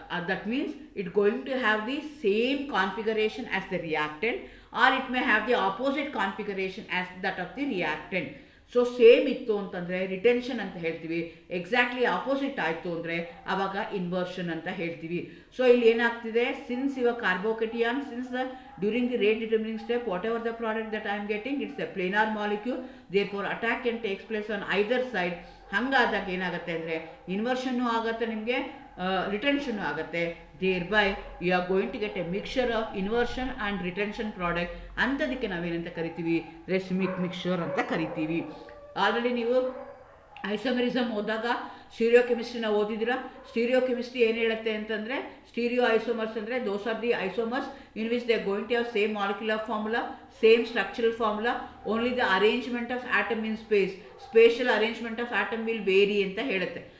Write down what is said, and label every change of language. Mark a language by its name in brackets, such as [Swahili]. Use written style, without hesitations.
[English] That means it going to have the same configuration as the reactant, or it may have the opposite configuration as that of the reactant. [Kannada] So same ಇತ್ತು ಅಂತಂದರೆ retention ಅಂತ ಹೇಳ್ತೀವಿ, exactly opposite ಆಯಿತು ಅಂದರೆ ಆವಾಗ inversion ಅಂತ ಹೇಳ್ತೀವಿ. So ಇಲ್ಲಿ ಏನಾಗ್ತಿದೆ, [English] Since your carbocation, since during the rate determining step whatever the product that I am getting, it's a planar molecule, therefore attack can takes place on either side. [Kannada] ಹಾಗಾದಾಗ ಏನಾಗುತ್ತೆ ಅಂದರೆ ಇನ್ವರ್ಷನ್ನು ಆಗುತ್ತೆ, ನಿಮಗೆ ರಿಟೆನ್ಷನ್ನು ಆಗುತ್ತೆ. [English] thereby you are going to get a mixture of inversion and retention product. [Kannada] ಅಂಥದಕ್ಕೆ ನಾವೇನಂತ ಕರಿತೀವಿ, ರೆಸಿಮಿಕ್ mixture ಅಂತ ಕರಿತೀವಿ. Already ನೀವು ಐಸೋಮರಿಸಮ್ ಓದಾಗ ಸ್ಟೀರಿಯೋ ಕೆಮಿಸ್ಟ್ರಿನ ಓದಿದ್ದೀರಾ. ಸ್ಟೀರಿಯೋ ಕೆಮಿಸ್ಟ್ರಿ ಏನು ಹೇಳುತ್ತೆ ಅಂತಂದರೆ, [English] Stereo isomers ಅಂದರೆ those are the isomers in which they are going to have same molecular formula, same structural formula, only the arrangement of atom in space, spatial arrangement of atom will vary ಅಂತ ಹೇಳುತ್ತೆ.